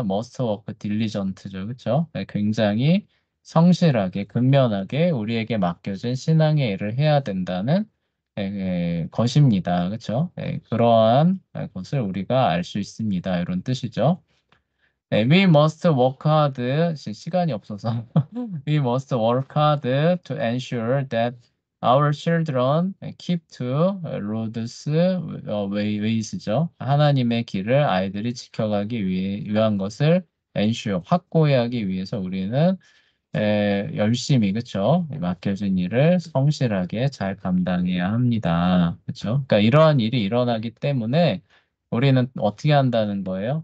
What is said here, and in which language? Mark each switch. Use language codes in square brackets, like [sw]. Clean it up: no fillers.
[en] must work diligente죠. [ko] 그쵸? 네, 굉장히 성실하게, 근면하게 우리에게 맡겨진 신앙의 일을 해야 된다는 것입니다. 그쵸? 네, 그러한 것을 우리가 알 수 있습니다. 이런 뜻이죠. 네, [en] we must work hard. [ko] 시간이 없어서. [en] We must work hard to ensure that our children keep to Lord's ways죠. [ko] 하나님의 길을 아이들이 지켜가기 위한 것을 ensure, 확고히 하기 위해서 우리는 열심히, 그쵸? 맡겨진 일을 성실하게 잘 감당해야 합니다. 그쵸? 그러니까 이러한 일이 일어나기 때문에 우리는 어떻게 한다는 거예요?